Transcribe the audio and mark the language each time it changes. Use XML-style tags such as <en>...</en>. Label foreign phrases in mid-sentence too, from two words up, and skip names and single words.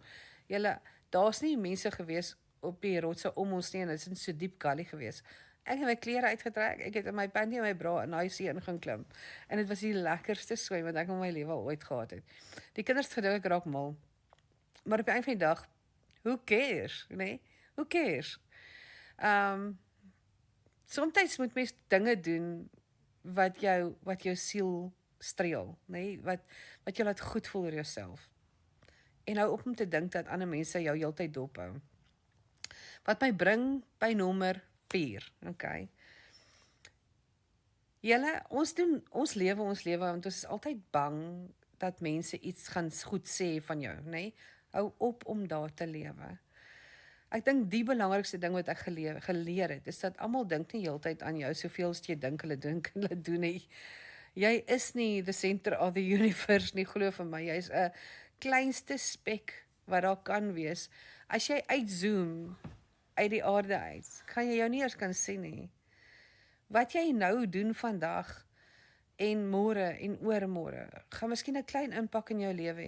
<af>Julle, daar's nie mense gewees op die rotse om ons nie en dit is in so diep gully gewees. Ek het my klere uitgetrek, ek het in my panty en my bra in daai see ingaan klim. En dit was die lekkerste swem wat ek in my lewe al ooit gehad het. Die kinders het gedink ek raak mal. Maar op die einde van die dag,</af> <en>who cares, nee? Who cares?</en> <af>Soms moet mens dinge doen wat jou siel streel, nee? Wat jou laat goed voel oor jouself. En hou op om te dink dat ander mense jou heeltyd dophou. Wat my bring by nommer 4, okay. Julle, ons lewe want ons is altyd bang dat mense iets gaan goed sê van jou, nee? Hou op om daar te lewe. Ek dink die belangrikste ding wat ek geleer het, is dat almal dink nie heeltyd aan jou soveel as jy dink hulle doen nie. Jy is nie</af> <en>the center of the universe</en> <af>nie, glo vir my. Jy's 'n kleinste spek wat daar kan wees. As jy uitzoom uit die aarde uit, gaan jy jou nie eers kan sien nie. Wat jy nou doen vandag en môre en oormôre, gaan miskien 'n klein impak in jou lewe hê.</af>